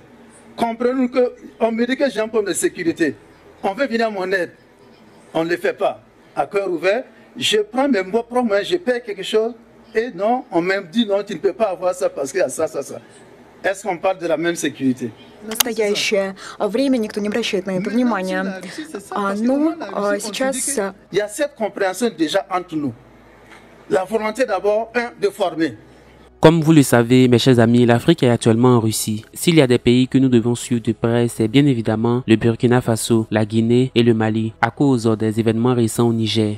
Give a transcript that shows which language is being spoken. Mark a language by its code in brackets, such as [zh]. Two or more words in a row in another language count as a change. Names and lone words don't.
[fr] Comprenons qu'on me dit que j'ai un problème de sécurité. On veut venir à mon aide. On ne le fait pas. À cœur ouvert, je prends mes propres moyens, je paie quelque chose et non, on me dit non, tu ne peux pas avoir ça parce qu'il y a ça. Est-ce qu'on parle de la même sécurité? [ru] В настоящее время никто не обращает на это внимания. Но сейчас... [fr] Il y a cette compréhension déjà entre nous. La volonté d'abord, de former. Comme vous le savez, mes chers amis, l'Afrique est actuellement en Russie. S'il y a des pays que nous devons suivre de près, c'est bien évidemment le Burkina Faso, la Guinée et le Mali, à cause des événements récents au Niger.